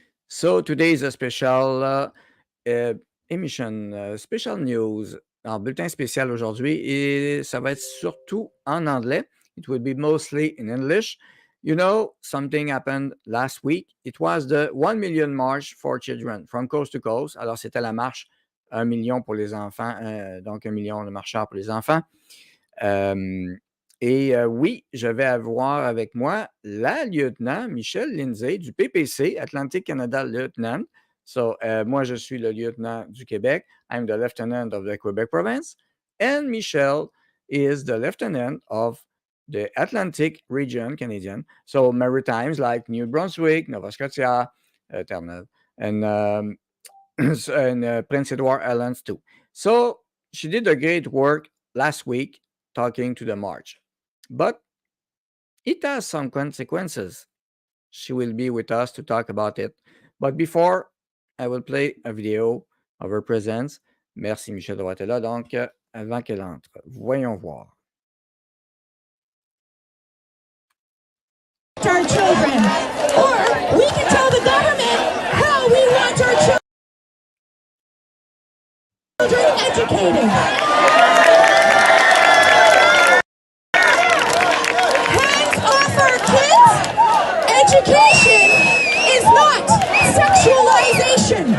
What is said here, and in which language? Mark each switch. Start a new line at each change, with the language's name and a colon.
English: So today is a special emission, special news.
French: Alors, bulletin spécial aujourd'hui et ça va être surtout en anglais.
English: It will be mostly in English. You know, something happened last week. It was the 1 million march for children from coast to coast.
French: Alors, c'était la marche 1 million pour les enfants, donc 1 million de marcheurs pour les enfants. Oui, je vais avoir avec moi la lieutenant Michelle Lindsay du PPC Atlantic Canada Lieutenant. So, moi, je suis le lieutenant du Québec.
English: I'm the lieutenant of the Quebec province. And Michelle is the lieutenant of the Atlantic region Canadian. So, Maritimes like New Brunswick, Nova Scotia, Terre-Neuve, and Prince Edward Islands too. So, she did a great work last week talking to the march. But it has some consequences. She will be with us to talk about it. But before, I will play a video of her presence.
French: Merci, Michel, d'avoir été là. Donc, avant qu'elle entre, voyons voir.
English: Our children, or we can tell the government how we want our children educated. Hands off our kids. Education is not sexualization.